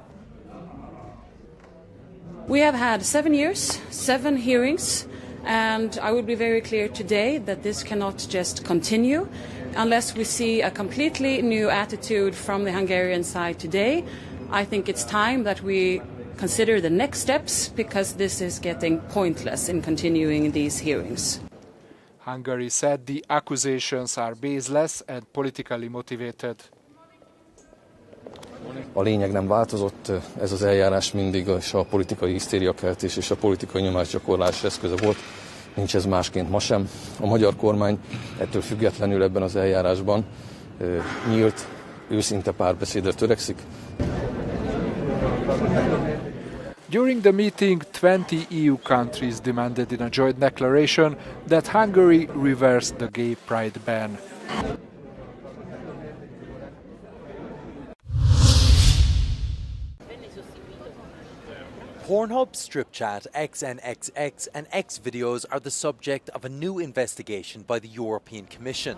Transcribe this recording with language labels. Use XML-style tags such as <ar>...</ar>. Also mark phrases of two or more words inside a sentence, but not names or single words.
<en>We have had 7 years, 7 hearings, and I will be very clear today that this cannot just continue unless we see a completely new attitude from the Hungarian side today. I think it's time that we consider the next steps, because this is getting pointless in continuing these hearings. Hungary said the accusations are baseless and politically motivated.</en> <hu>A lényeg nem változott, ez az eljárás mindig a politikai hisztériakeltés és a politikai nyomásgyakorlás eszköze volt. Nincs ez másként ma sem. A magyar kormány ettől függetlenül ebben az eljárásban nyílt, őszinte párbeszédre törekszik.</hu> <en>During the meeting, 20 EU countries demanded in a joint declaration that Hungary reverse the gay pride ban. Pornhub, StripChat, XNXX and X videos are the subject of a new investigation by the European Commission.</en>